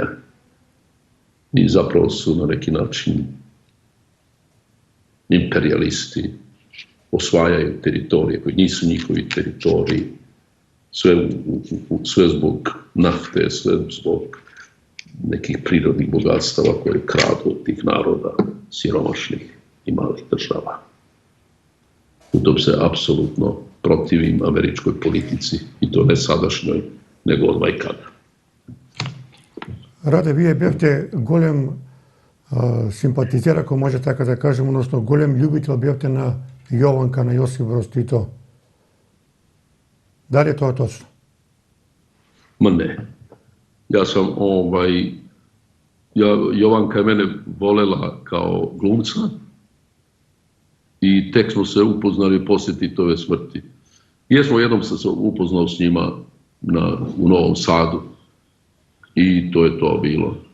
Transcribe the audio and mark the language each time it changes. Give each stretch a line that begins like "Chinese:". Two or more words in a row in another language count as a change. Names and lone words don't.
Croatian: I zapravo su na neki način imperialisti, osvajaju teritorije koji nisu njihovi teritoriji, sve zbog nafte, sve zbog nekih prirodnih bogatstava koje kradu od tih naroda, siromašnih i malih država. U tom se apsolutno protivim američkoj politici, i to ne sadašnjoj, nego od vajkada.
Macedonian: Раде, вие бевте голем симпатизер, ако може така да кажем, односно голем љубител бевте на Јованка, на Јосип Broz Tito. Дали е тоа точно?
Croatian: Ma ne. Ja sam Jovanka je mene volela kao glumca i tek smo se upoznali poslije Titove smrti. Jesmo, jednom sam se upoznao s njima u Novom Sadu i to je to bilo.